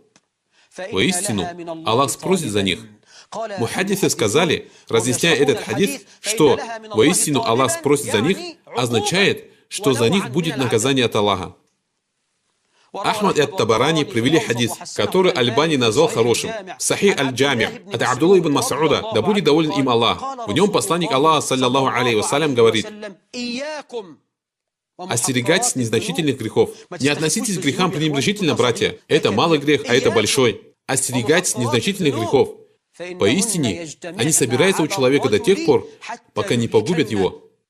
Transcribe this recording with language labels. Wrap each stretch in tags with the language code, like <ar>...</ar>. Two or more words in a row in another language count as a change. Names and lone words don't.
<ru>Воистину, Аллах спросит за них». Мухаддисы сказали, разъясняя этот хадис, что «воистину Аллах спросит за них» означает, что за них будет наказание от Аллаха. Ахмад и Ат-Табарани привели хадис, который Аль-Бани назвал хорошим. Сахих Аль-Джами от Абдулла ибн Мас'уда, да будет доволен им Аллах. В нем посланник Аллаха,</ru> <ar>صلى الله عليه وسلم,</ar> <ru>говорит: остерегайтесь незначительных грехов. Не относитесь к грехам пренебрежительно, братья. Это малый грех, а это большой. Остерегайтесь незначительных грехов. Поистине, они собираются у человека до тех пор, пока не погубят его.</ru>